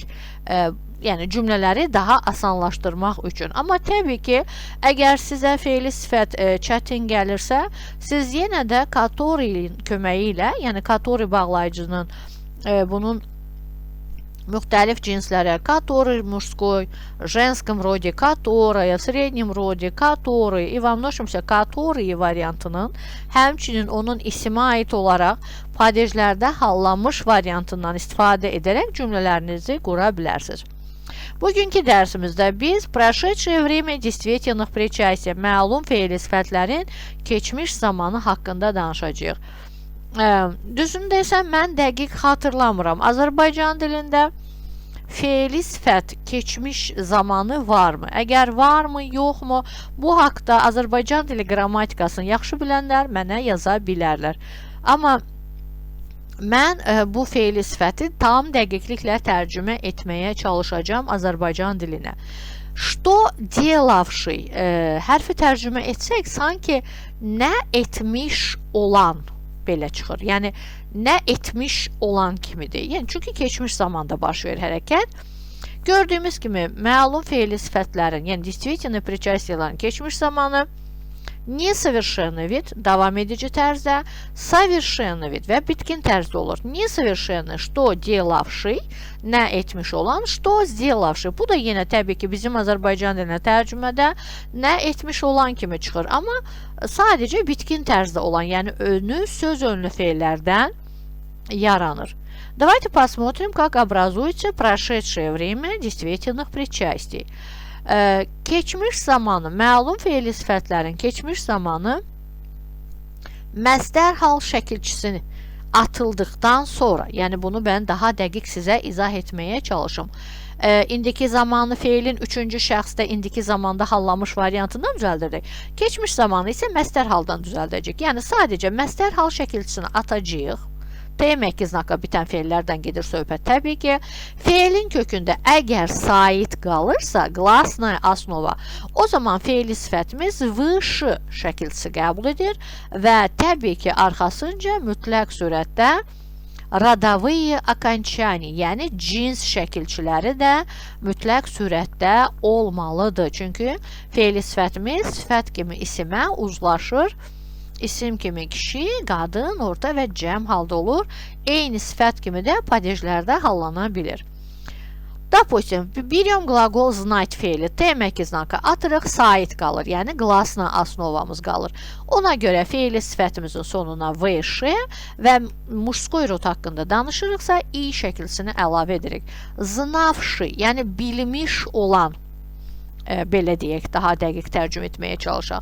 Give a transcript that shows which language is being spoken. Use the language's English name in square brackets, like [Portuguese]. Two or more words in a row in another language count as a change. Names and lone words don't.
[Azerbaijani] Yəni cümlələri daha asanlaşdırmaq üçün. Amma təbii ki, əgər sizə feili sifət çətin gəlirsə, siz yenə də который köməyi ilə, yəni который bağlayıcının bunun müxtəlif cinslərə, [Russian] который мужской, женском роде, которая, в среднем роде, который и во множестве которые [Azerbaijani] variantının, həmçinin onun isimə aid olaraq padejlərdə hallanmış variantından istifadə edərək cümlələrinizi qura bilərsiniz. Bugünkü dərsimizdə biz [Russian] прошедшее время действительных причастий, [Azerbaijani] məlum fe'li sifətlərin keçmiş zamanı haqqında danışacağıq. Düzünü desəm, mən dəqiq xatırlamıram. Azərbaycan dilində fe'li sifət keçmiş zamanı varmı? Əgər varmı, yoxmu? Bu haqda Azərbaycan dili qrammatikasını yaxşı bilənlər mənə yaza bilərlər. Amma mən bu fe'li sifəti tam dəqiqliklə tərcümə etməyə çalışacağım Azərbaycan dilinə. [Russian] Что делавший [Azerbaijani] hərfi tərcümə etsək, sanki nə etmiş olan belə çıxır. Yəni, nə etmiş olan kimidir. Yəni, çünki keçmiş zamanda baş verir hərəkət. Gördüyümüz kimi, məlum fe'li sifətlərin, yəni [Russian] действительный причастиelerin [Azerbaijani] keçmiş zamanı, [Russian] несовершенный вид, [Azerbaijani] davam edici tərzdə, [Russian] совершенный вид [Azerbaijani] və bitkin tərzdə olur. [Russian] Несовершенный, что делавший, [Azerbaijani] nə etmiş olan, [Russian] что сделавший. [Azerbaijani] Bu da yenə təbii ki, bizim Azərbaycan dilinə tərcümədə nə etmiş olan kimi çıxır. Amma sadəcə bitkin tərzdə olan, yəni önü, söz önlü fe'llərdən yaranır. [Russian] Давайте посмотрим, как образуется прошедшее время действительных причастий. [Azerbaijani] Keçmiş zamanı, məlum fe'li sifətlərin keçmiş zamanı məzdər hal şəkilçisini atıldıqdan sonra, yəni bunu mən daha dəqiq sizə izah etməyə çalışım. İndiki zamanı feilin üçüncü şəxsdə indiki zamanda hallanmış variantından düzəldirdik. Keçmiş zamanı isə məzdər haldan düzəldəcək. Yəni sadəcə məzdər hal şəkilçisini atacağıq. T- [Russian] мягкого знака [Azerbaijani] bitən feillərdən gedir söhbət. Təbii ki, feilin kökündə əgər sait qalırsa, [Russian] glasnaya основа, [Azerbaijani] o zaman feili sifətimiz выше şəkilçisi qəbul edir və təbii ki, arxasınca mütləq surətdə [Russian] родовые окончания, [Azerbaijani] yəni cins şəkilçiləri də mütləq surətdə olmalıdır. Çünki feili sifətimiz sifət kimi isimə uzlaşır. İsim kimi kişi, qadın, orta və cəm halda olur. Eyni sifət kimi də padejlərdə hallana bilir. [Russian] Допустим, берем глагол знать feili, Т-мягкого знака [Azerbaijani] atırıq, sait qalır. Yəni, [Russian] glasna основамız [Azerbaijani] qalır. Ona görə feili sifətimizin sonuna выше və [Russian] мужской род [Azerbaijani] haqqında danışırıqsa, i şəkilsini əlavə edirik. Знавший, yəni bilmiş olan, belə deyək, daha dəqiq tərcümə etməyə çalışaq.